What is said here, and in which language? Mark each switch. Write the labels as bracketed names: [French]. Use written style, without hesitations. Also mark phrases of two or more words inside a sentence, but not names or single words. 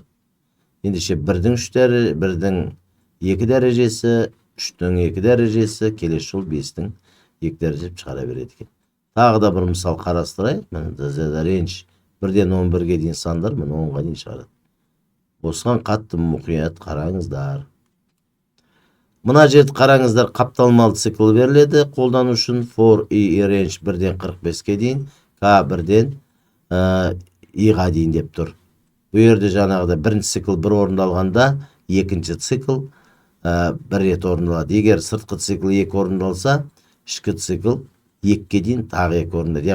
[Kazakh] Ендеше 1-дің 2 дәрежесі, 3-дің 2 дәрежесі, келесі жол 5-дің 2 дәрежесі шығара береді екен. Тағы да бір мысал қарастырайық. Міне ренж 1-ден 11-ге дейін сандар, міне 10-ға дейін шығарады. Осыған қатты мұқият қараңыздар. Мына жерді қараңыздар, қапталмалы цикл беріледі. Қолдану үшін [English] for i range [Kazakh] 1-ден 45-ге дейін, k 1-ден i-ға дейін деп тұр. Бұл жерде жаңағыда бірінші цикл бір орындалғанда, екінші цикл бір рет орындалады. Егер сыртқы цикл 2 орындалса, ішкі цикл 2-ге дейін тағы 2 орындалады.